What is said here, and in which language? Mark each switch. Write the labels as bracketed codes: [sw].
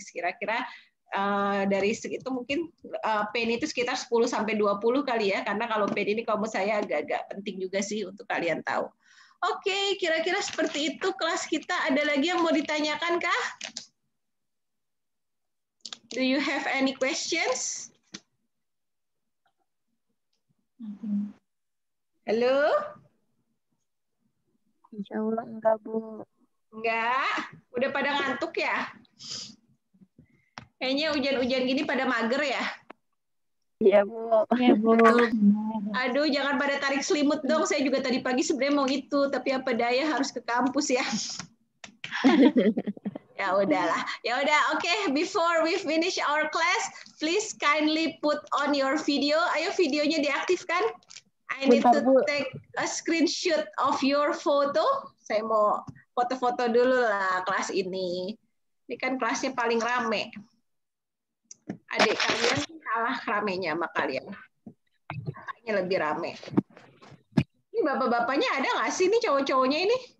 [id] Kira-kira dari itu mungkin pain itu sekitar 10 sampai 20 kali ya, karena kalau pain ini kalau menurut saya agak-agak penting juga sih untuk kalian tahu. Oke, kira-kira seperti itu kelas kita. Ada lagi yang mau ditanyakan kah? [en] Do you have any questions? [id] Halo? Insya Allah enggak, Bu. Enggak? Udah pada ngantuk ya? Kayaknya hujan-hujan gini pada mager ya? Iya, Bu. Ya, Bu. Aduh, jangan pada tarik selimut dong. Saya juga tadi pagi sebenarnya mau itu, tapi apa daya harus ke kampus ya. Ya udahlah. Ya udah, oke. [en] Before we finish our class, please kindly put on your video. [id] Ayo videonya diaktifkan. [en] I need [id] Bentar, [en] to [id] Bu. [en] take a screenshot of your photo. [id] Saya mau foto-foto dulu lah kelas ini. Ini kan kelasnya paling rame. Adik kalian kalah ramenya sama kalian. Kakaknya lebih rame. Ini bapak-bapaknya ada nggak sih nih cowok-cowoknya ini?